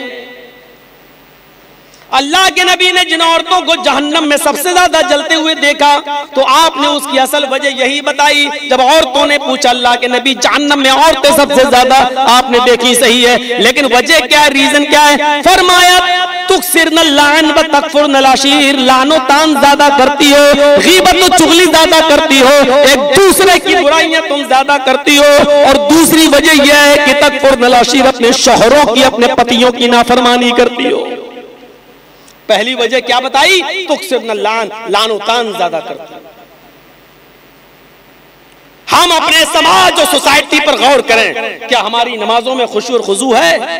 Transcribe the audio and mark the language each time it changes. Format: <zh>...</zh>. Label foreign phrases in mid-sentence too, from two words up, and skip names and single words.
<hi>अल्लाह के नबी ने जिन औरतों को जहन्नम में सबसे ज्यादा जलते हुए देखा तो आपने उसकी असल वजह यही बताई। जब औरतों ने पूछा अल्लाह के नबी जहन्नम में औरतें सबसे ज्यादा आपने देखी, सही है, लेकिन वजह क्या है, रीजन क्या है? फरमाया</hi> <ar>تكثرن اللعن وتكفرن العشير,</ar> <hi>लानो तान ज्यादा करती हो, गीबत व चुगली ज्यादा करती हो, एक दूसरे की बुराइयां तुम ज्यादा करती हो, और दूसरी वजह यह है कि</hi> <ar>تكفرن العشير,</ar> <hi>अपने शौहरों की, अपने पतियों की नाफरमानी करती हो। पहली वजह क्या बताई?</hi> <ar>تكثرن اللعن,</ar> <hi>लानो तान ज्यादा करती हो। हम अपने समाज और सोसाइटी पर गौर करें, क्या हमारी नमाजों में खुशू और खुजू है?</hi>